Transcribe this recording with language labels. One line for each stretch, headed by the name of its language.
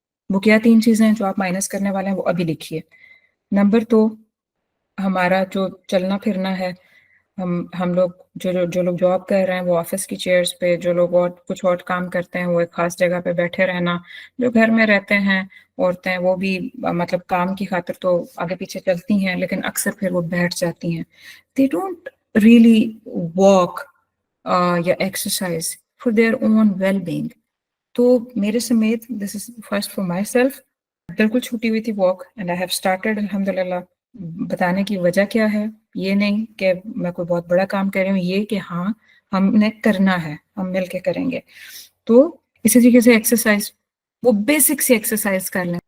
Urdu: وہ کیا 3 چیزیں ہیں جو آپ مائنس کرنے والے ہیں وہ ابھی لکھیے. نمبر 2 ہمارا جو چلنا پھرنا ہے، ہم لوگ جو لوگ جاب کر رہے ہیں وہ آفس کی چیئرز پہ، جو لوگ اور کچھ اور کام کرتے ہیں وہ ایک خاص جگہ پہ بیٹھے رہنا، جو گھر میں رہتے ہیں عورتیں وہ بھی مطلب کام کی خاطر تو آگے پیچھے چلتی ہیں لیکن اکثر پھر وہ بیٹھ جاتی ہیں.
English: they don't really walk یا exercise for their own well-being.
Urdu: تو میرے سمیت
English: this is first for myself،
Urdu: بالکل چھوٹی ہوئی تھی
English: walk and I have started
Urdu: الحمدللہ. بتانے کی وجہ کیا ہے؟ یہ نہیں کہ میں کوئی بہت بڑا کام کر رہی ہوں، یہ کہ ہاں ہم نے کرنا ہے، ہم مل کے کریں گے. تو اسی طریقے سے ایکسرسائز، وہ بیسک سی ایکسرسائز کر لیں.